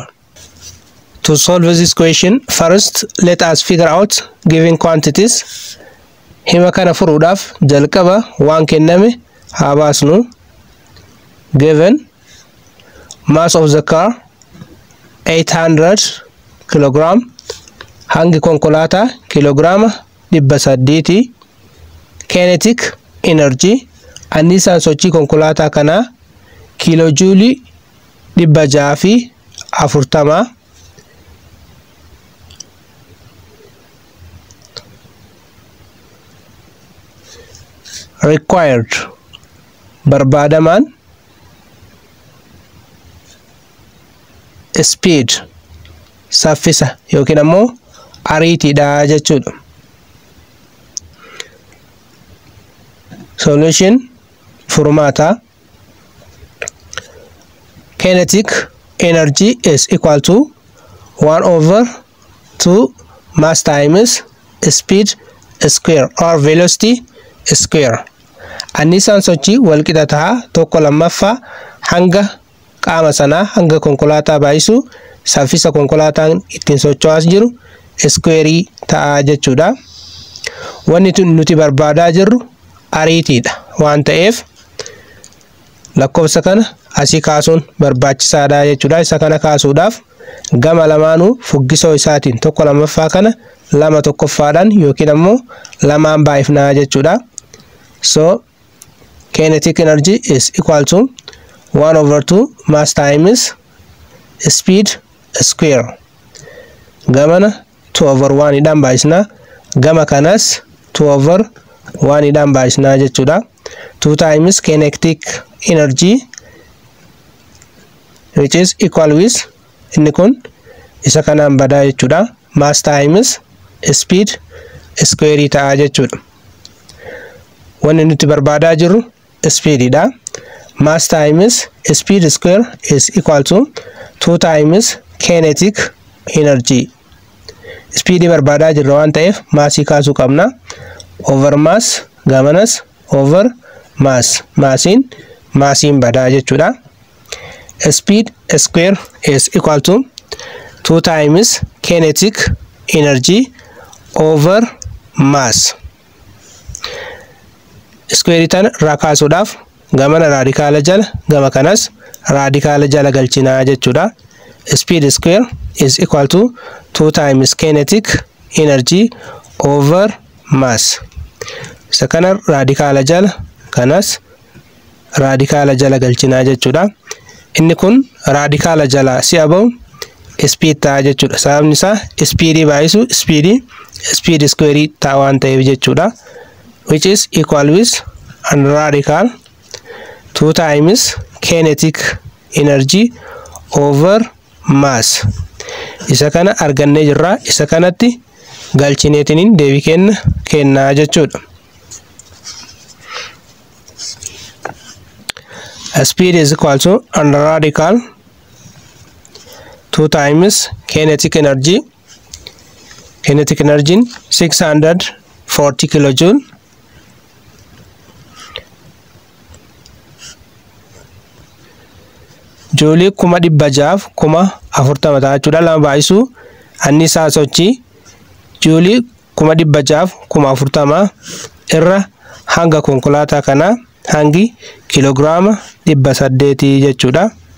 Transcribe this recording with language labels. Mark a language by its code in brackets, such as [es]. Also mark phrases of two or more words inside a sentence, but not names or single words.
[en] To solve this question, first let us figure out given quantities. [om] Hima kana furuudhaaf jalqaba waan kenname haa baasnu. [en] Given mass of the car 800 kg, [om] hangi konkolaataa kiloogiraama 800, [en] kinetic energy [om] annisaan sochii konkolaataa kanaa kilojoulii 640, required barbaadaman speed saffisa yookiin ammoo ariitiidha jechuudha. [en] Solution furmaata. Kinetic energy is equal to 1/2 mass times speed square or velocity square. [om] annisaan sochii wal qixa ta'a tokko lammaffaa hanga qaama sanaa hanga konkolaataa baay'isu saffisa konkolaataan ittiin socho'aa jiru square ta'a jechuudha. Wanni nuti barbaadaa jirru ariitiidha waan ta'eef lakkoofsa kana asii kaasuun barbaachisaadha jechuudha. Isa kana kaasuudhaaf gama lamaanuu fuggisoo isaatiin tokko lammaffaa kana lama tokkoffaadhaan yookiin ammoo lamaan baay'ifnaa jechuudha. [en] So kinetic energy is equal to 1/2 mass times speed square. [om] Gamana 2/1 idhaan baay'isnaa, gama kanas 2/1 idhaan baay'isnaa jechuudha. [en] 2 times kinetic energy which is equal with [om] inni kun isa kanaan badaa jechuudha. [en] Mass times speed square [om] ta'a jechuudha. Wanni nuti barbaadaa jirru speedidha. [en] Mass times speed square is equal to 2 times kinetic energy. [om] Speed barbaadaa jirra waan ta'eef maasii kaasuu qabna. [en] Over mass gamanas over mass. [om] Maasiin badaa jechuudha. [en] Speed square is equal to 2 times kinetic energy over mass. [om] Square tan raakaasuudhaaf gamana raadikaala jala gama kanas raadikaala jala galchinaa jechuudha. [en] Speed square is equal to 2 times kinetic energy over mass. [om] Isa kana raadikaala jala kanas raadikaala jala galchinaa jechuudha. Inni kun raadikaala jala si'a ba'u speed ta'a jechuudha. Sababni isaa speed baay'isu [en] speed square [om] ta'a waan ta'eef jechuudha. [en] Which is equal with and radical 2 times kinetic energy over mass. [om] Isa kana argannee jirra. Isa kanatti galchineetiniin deebii kennaa jechuudha. [en] Speed is equal to under radical 2 times kinetic energy. Kinetic energy 640 kilojoule. [om] Joolii 640 ta'a jechuudha. Lama baay'isuu annisaa sochii joolii 640 irra hanga konkolaataa kana hangi kiloogiraama 800 jechuudha.